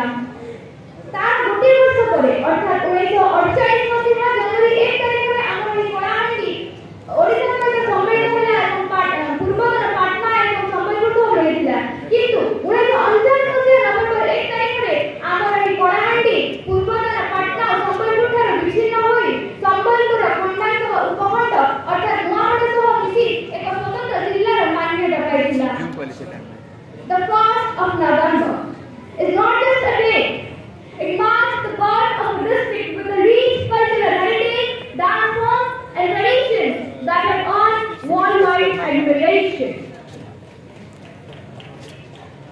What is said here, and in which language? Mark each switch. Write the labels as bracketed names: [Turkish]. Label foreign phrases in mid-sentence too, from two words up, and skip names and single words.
[Odia] ତାର ଗୋଟିଏ ବର୍ଷ ପରେ ଅର୍ଥାତ୍ 1948 ମସିହା ଜାନୁଆରୀ 1 ତାରିଖରେ ଆମର ଏହି କଳାହାଣ୍ଡି ଓଡ଼ିଶା ସହିତ ସମ୍ମିଳିତ ହେଲା ଏବଂ ପୂର୍ବତନ ପାଟନା ଏବଂ ସମ୍ବଲପୁରକୁ ମିଳିଥିଲା। କିନ୍ତୁ 1959 ମସିହା ନଭେମ୍ବର 1 ତାରିଖରେ ଆମର ଏହି କଳାହାଣ୍ଡି ପୂର୍ବତନ ପାଟନା ଓ ସମ୍ବଲପୁର ଠାରୁ ବିଚ୍ଛିନ୍ନ ହୋଇ ସମ୍ବଲପୁର ଖଣ୍ଡାଂଶ ଉପଖଣ୍ଡ ଅର୍ଥାତ୍ ନୂଆଗଡ଼ ସହ ମିଶି ଏକ ସ୍ୱତନ୍ତ୍ର ଜିଲ୍ଲାର ମାନ୍ୟତା ପାଇଥିଲା। [English] The 1st of November is not just a day; it marks the birth of a district with a rich cultural heritage, dance forms, and traditions that have earned worldwide admiration.